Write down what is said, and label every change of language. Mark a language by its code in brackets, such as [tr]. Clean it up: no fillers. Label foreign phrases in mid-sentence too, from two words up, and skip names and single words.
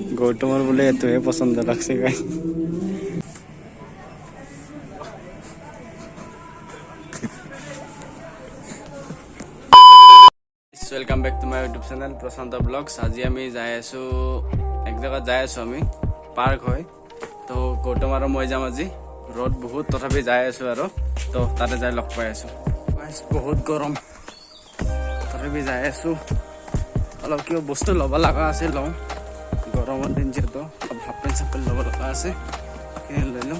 [as] গৌতমৰ বোলে এইটোহে পচন্দ লাগছে গাইছ। [en] welcome back to my YouTube channel Prashant Blogs. [as] আজি আমি যাই আছো এক জায়গাত যাই আছো আমি পার্ক হয় তো গৌতম আৰু মই যাম আজি। রোদ বহুত তথাপি যাই আছো আৰু তো তাতে যাই লগ পাই আছো। বহুত গৰম তথাপি যাই আছো। অলপ কিবা বস্তু ল'ব লগা আছে লওঁ, গৰমৰ দিন যিহেতু অলপ [en] half pant [as] চাফ পেণ্ট ল'ব লগা আছে, সেইখিনি লৈ লওঁ।